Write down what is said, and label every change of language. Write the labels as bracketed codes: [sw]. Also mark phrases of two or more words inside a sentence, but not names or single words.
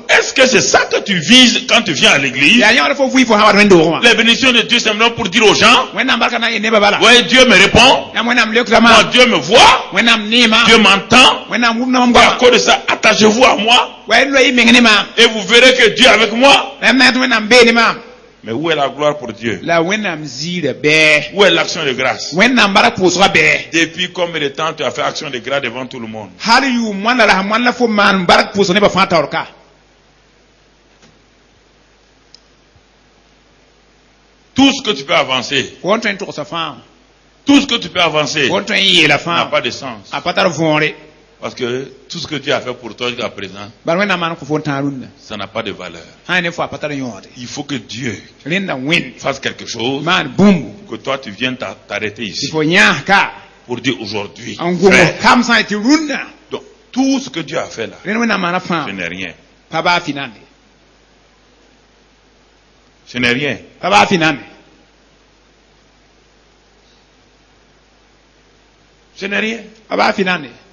[fr] Est-ce que c'est ça que tu vises quand tu viens à l'église? [mos] yaa yãgd fo vɩɩ fo sã wat wẽn-doogẽ wã [fr] Les bénédictions de Dieu simplement pour dire aux gens, [mos] wẽnnaam barka na n yɩ nebã bala [fr] ouais, Dieu me répond, [mos] yãmb wẽnnaam lekda [fr] moi, [mos] maam [fr] Dieu me voit, [mos] wẽnnaam neema [fr] Dieu m'entend. [mos] wẽnnaam wʋmna mam [fr] Et à [mos] goama [fr] cause de ça, attachez-vous à moi [mos] wa loɛ y meng ne maam [fr] et vous verrez que Dieu est avec moi. [mos] la na tɩ wẽnnaam bee ne maam [fr] Mais où est la gloire pour Dieu? [mos] la wẽnnaam ziirã bɛɛ [fr] Où est l'action de grâce? [mos] wẽnnaam bark pʋʋsga bɛɛ [fr] Depuis combien de temps tu as fait action de grâce devant tout le monde? [mos] hal yʋʋm wãnda la sẽn wãn la fo maan bark pʋʋsg nebã fãa taoor ka [fr] Tout ce que tu peux avancer, [mos] fo n tõe n togsa fãa [fr] tout ce que tu peux avancer [mos] fo n tõe n yeela [fr] n'a [mos] fãa [fr] pas de sens. [mos] a pa tar võore [fr] Parce que tout ce que Dieu a fait pour toi jusqu'à présent, [mos] bal wẽnnaam maan kõ fo n tãag rũndã [fr] ça n'a pas de valeur. [mos] sã ne fo a pa tar yõode [fr] Il faut que Dieu [mos] rẽnda wẽnd [fr] fasse quelque chose, [mos] maan bũmbu [fr] que toi tu viennes t'arrêter [mos] tɩ [fr] ici [mos] fo yãas ka [fr] pour dire aujourd'hui, [mos] n gʋm [fr] frère, [mos] kam sã n tɩ rũndã [fr] donc, tout ce que Dieu a fait là, [mos] rẽnd wẽnnaam maana fãa [fr] ce n'est rien. [mos] pa baa fɩnande [fr] Ce n'est rien. [mos] pa baa fɩnande [fr] Ce n'est rien. [mos] pa baa fɩnande